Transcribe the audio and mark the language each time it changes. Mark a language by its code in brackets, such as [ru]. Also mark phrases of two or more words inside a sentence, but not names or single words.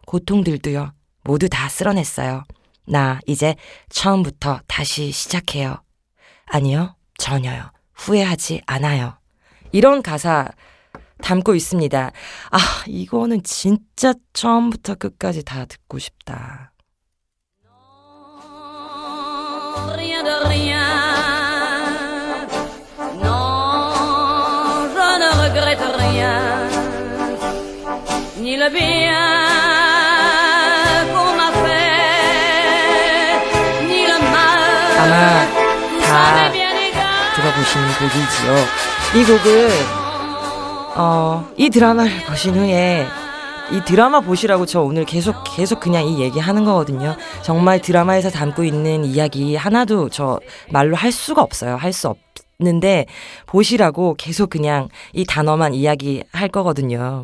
[ko] 고통들도요. 모두 다 쓸어냈어요. 나 이제 처음부터 다시 시작해요. 아니요, 전혀요. 후회하지 않아요. 이런 가사 담고 있습니다. 아, 이거는 진짜 처음부터 끝까지 다 듣고 싶다. [fr] Rien de rien. Non, je ne regrette rien. Ni le bien qu'on m'a fait, ni le mal. [ko] 아마 다 [fr] J'avais bien égard. [ko] 들어보신 곡이지요. 이 곡을 이 드라마를 보신 후에 이 드라마 보시라고 저 오늘 계속 그냥 이 얘기 하는 거거든요. 정말 드라마에서 담고 있는 이야기 하나도 저 말로 할 수가 없어요. 할 수 없는데 보시라고 계속 그냥 이 단어만 이야기할 거거든요.